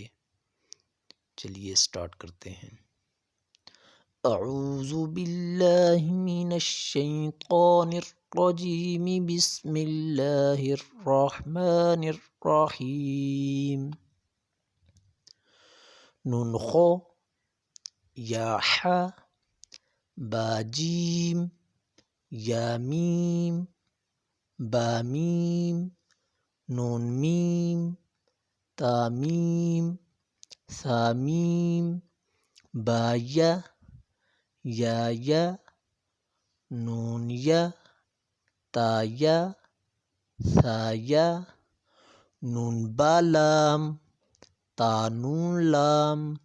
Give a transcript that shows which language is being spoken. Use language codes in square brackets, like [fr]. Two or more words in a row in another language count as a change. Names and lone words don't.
[ur] چلیے سٹارٹ کرتے ہیں۔ [ar] اعوذ باللہ من الشیطان الرجیم، بسم اللہ الرحمن الرحیم۔ نون خو، یا ح، با جیم، یا میم، با میم، نون میم، تا میم، ثا میم، با یا، یا، نون یا، تا یا، ثا یا، نون با لام، تا نون لام،